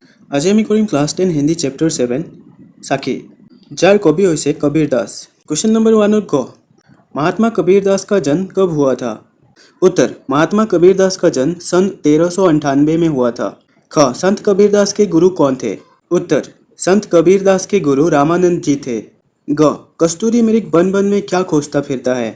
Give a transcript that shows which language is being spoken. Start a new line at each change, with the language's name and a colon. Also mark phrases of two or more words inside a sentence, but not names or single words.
Assamese: আজি আমি কৰিম ক্লাছ 10 হিন্দী চেপ্টাৰ 7 সাখী যাৰ কবি হৈছে कबीर दास।
English: Question number
Hindi: 1 और क महात्मा कबीर दास का जन्म कब हुआ था? उत्तर महात्मा कबीर दास का जन्म सन 1398 में हुआ था। ख संत कबीर दास के गुरु कौन थे? उत्तर संत कबीर दास के गुरु रामानंद जी थे। ग कस्तूरी मृग बन बन में क्या खोजता फिरता है?